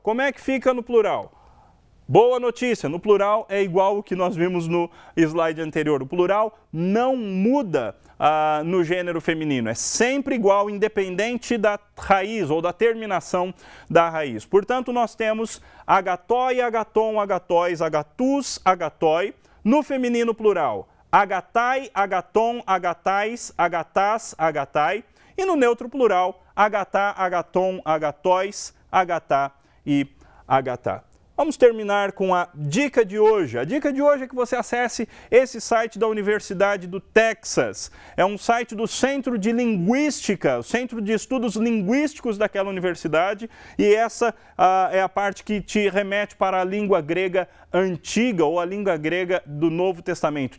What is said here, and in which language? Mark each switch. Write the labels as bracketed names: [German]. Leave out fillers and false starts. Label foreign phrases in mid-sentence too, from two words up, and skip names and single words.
[Portuguese] Como é que fica no plural? Boa notícia, no plural é igual ao que nós vimos no slide anterior. O plural não muda no gênero feminino, é sempre igual, independente da raiz ou da terminação da raiz. Portanto, nós temos [Greek] ἀγαθοί, ἀγαθῶν, ἀγαθοῖς, ἀγαθούς, ἀγαθοί. [Portuguese] No feminino plural, [Greek] ἀγαθαί, ἀγαθῶν, ἀγαθαῖς, ἀγαθάς, ἀγαθαί. [Portuguese] E no neutro plural, [Greek] ἀγαθά, ἀγαθῶν, ἀγαθοῖς, ἀγαθά e ἀγαθά. [Portuguese] Vamos terminar com a dica de hoje. A dica de hoje é que você acesse esse site da Universidade do Texas. É um site do Centro de Linguística, o Centro de Estudos Linguísticos daquela universidade. E essa é a parte que te remete para a língua grega antiga ou a língua grega do Novo Testamento.